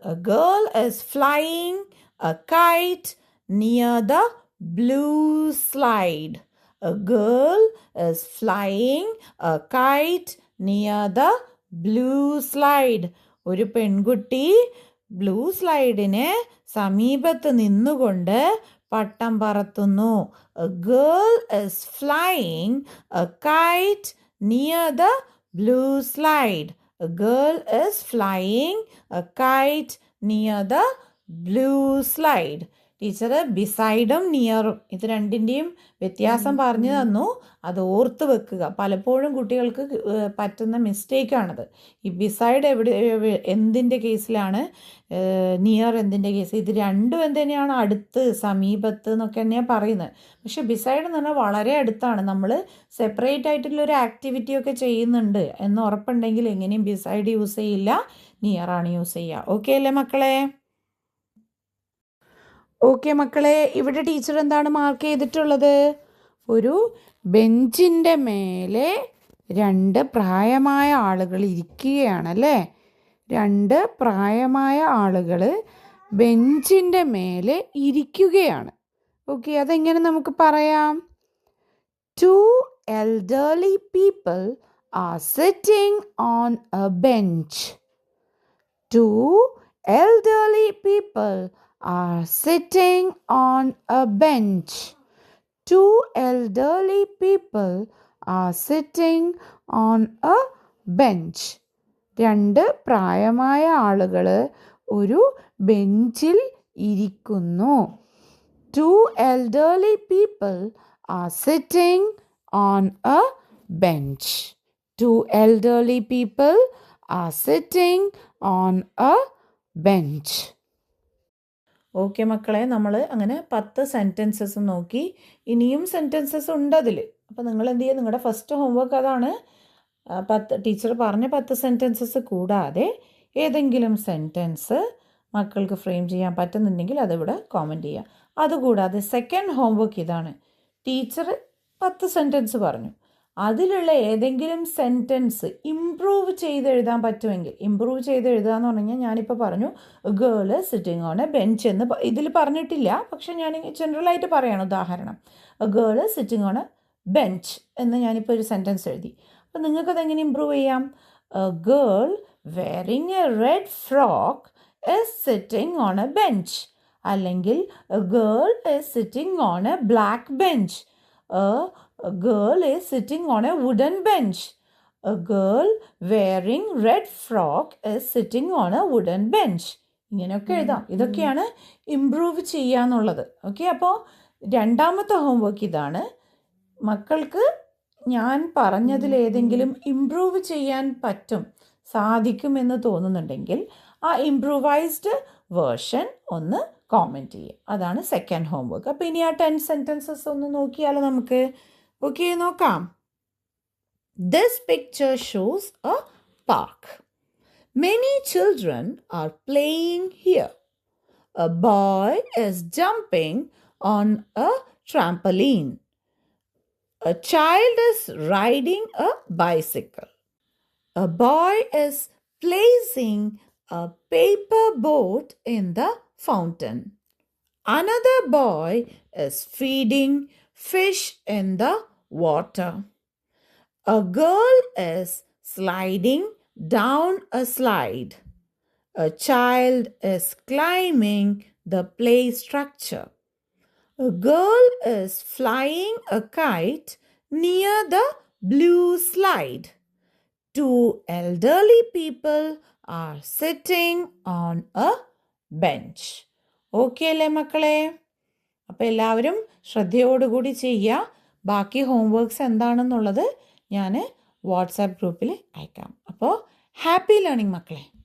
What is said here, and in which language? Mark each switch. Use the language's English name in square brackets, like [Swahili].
[English] Girl is flying a kite near the blue slide. A girl is flying a kite near the blue slide. [Malayalam] ഒരു പെൺകുട്ടി blue സ്ലൈഡിന് സമീപത്ത് നിന്നുകൊണ്ട് പട്ടം പറത്തുന്നു. [English] A girl is flying a kite near the blue slide. A girl is flying a kite near the blue slide. [Malayalam] Teacher ബിസൈഡും നിയറും ഇത് രണ്ടിൻ്റെയും വ്യത്യാസം പറഞ്ഞു തന്നു. അത് ഓർത്ത് വെക്കുക. പലപ്പോഴും കുട്ടികൾക്ക് പറ്റുന്ന മിസ്റ്റേക്കാണത്. ഈ ബിസൈഡ് എന്തിൻ്റെ കേസിലാണ്, നിയർ എന്തിൻ്റെ കേസ്, ഇത് രണ്ടും എന്തിനാണ് അടുത്ത്, സമീപത്ത് എന്നൊക്കെ തന്നെയാണ് പറയുന്നത്. പക്ഷെ ബിസൈഡ് എന്ന് പറഞ്ഞാൽ വളരെ അടുത്താണ്. നമ്മൾ സെപ്പറേറ്റ് ആയിട്ടുള്ളൊരു ആക്ടിവിറ്റി ഒക്കെ ചെയ്യുന്നുണ്ട് എന്ന് ഉറപ്പുണ്ടെങ്കിൽ എങ്ങനെയും ബിസൈഡ് യൂസ് ചെയ്യില്ല, നിയറാണ് യൂസ് ചെയ്യുക. ഓക്കെ അല്ലേ മക്കളെ? ഓക്കെ മക്കളെ, ഇവിടെ ടീച്ചർ എന്താണ് മാർക്ക് ചെയ്തിട്ടുള്ളത്? ഒരു ബെഞ്ചിൻ്റെ മേലെ 2 പ്രായമായ ആളുകൾ ഇരിക്കുകയാണല്ലേ. 2 പ്രായമായ ആളുകൾ ബെഞ്ചിൻ്റെ മേലെ ഇരിക്കുകയാണ്. ഓക്കെ, അതെങ്ങനെ നമുക്ക് പറയാം? [English] 2 elderly people are sitting on a bench. 2 elderly people are sitting on a bench. 2 elderly people are sitting on a bench. [Malayalam] 2 പ്രായമായ ആളുകൾ ഒരു ബെഞ്ചിൽ ഇരിക്കുന്നു. [English] 2 elderly people are sitting on a bench. 2 elderly people are sitting on a bench. [Malayalam] Okay മക്കളെ, നമ്മൾ അങ്ങനെ 10 sentences നോക്കി. ഇനിയും സെൻറ്റൻസസ് ഉണ്ട് അതിൽ. അപ്പോൾ നിങ്ങൾ എന്ത് ചെയ്യുക, നിങ്ങളുടെ ഫസ്റ്റ് ഹോംവർക്ക് അതാണ്. ടീച്ചർ പറഞ്ഞ 10 സെൻറ്റൻസസ് കൂടാതെ ഏതെങ്കിലും സെൻറ്റൻസ് മക്കൾക്ക് ഫ്രെയിം ചെയ്യാൻ പറ്റുന്നുണ്ടെങ്കിൽ അതിവിടെ കോമൻറ്റ് ചെയ്യുക. അതുകൂടാതെ സെക്കൻഡ് ഹോംവർക്ക് ഇതാണ്. ടീച്ചർ 10 സെൻറ്റൻസ് പറഞ്ഞു, അതിലുള്ള ഏതെങ്കിലും സെൻറ്റൻസ് ഇംപ്രൂവ് ചെയ്ത് എഴുതാൻ പറ്റുമെങ്കിൽ, ഇംപ്രൂവ് ചെയ്ത് എഴുതുക എന്ന് പറഞ്ഞു കഴിഞ്ഞാൽ ഞാനിപ്പോൾ പറഞ്ഞു [English] girl sitting on a bench [Malayalam] എന്ന് ഇതിൽ പറഞ്ഞിട്ടില്ല, പക്ഷെ ഞാൻ ജനറലായിട്ട് പറയണം. ഉദാഹരണം, [English] girl sitting on a bench [Malayalam] എന്ന് ഞാനിപ്പോൾ ഒരു സെൻറ്റൻസ് എഴുതി. അപ്പോൾ നിങ്ങൾക്കതെങ്ങനെ ഇംപ്രൂവ് ചെയ്യാം? [English] Girl wearing a red frock is sitting on a bench. [Malayalam] അല്ലെങ്കിൽ [English] Girl is sitting on a black bench. A girl is sitting on a wooden bench. A girl wearing red frock is sitting on a wooden bench. [Malayalam] ഇങ്ങനെയൊക്കെ എഴുതാം. ഇതൊക്കെയാണ് improve ചെയ്യാന്നുള്ളത്. Okay, അപ്പോൾ രണ്ടാമത്തെ homework ഇതാണ്. മക്കൾക്ക് ഞാൻ പറഞ്ഞതിൽ ഏതെങ്കിലും ഇംപ്രൂവ് ചെയ്യാൻ സാധിക്കുമെന്ന് തോന്നുന്നുണ്ടെങ്കിൽ ആ ഇംപ്രൂവൈസ്ഡ് വേർഷൻ ഒന്ന് കോമെൻറ്റ് ചെയ്യുക. അതാണ് സെക്കൻഡ് ഹോംവർക്ക്. അപ്പോൾ ഇനി ആ 10 സെൻറ്റൻസസ് ഒന്ന് നോക്കിയാലോ നമുക്ക്? ഓക്കെ, നോക്കാം. [English] This picture shows a park. Many children are playing here. A boy is jumping on a trampoline. A child is riding a bicycle. A boy is placing a paper boat in the fountain. Another boy is feeding fish in the water. A girl is sliding down a slide. A child is climbing the play structure. A girl is flying a kite near the blue slide. 2 elderly people are sitting on a bench. [Malayalam] Okay അല്ലേ മക്കളെ? അപ്പോൾ എല്ലാവരും ശ്രദ്ധയോടുകൂടി ചെയ്യുക. ബാക്കി homeworks എന്താണെന്നുള്ളത് ഞാൻ WhatsApp ഗ്രൂപ്പിൽ അയക്കാം. അപ്പോൾ ഹാപ്പി ലേണിംഗ് മക്കളെ.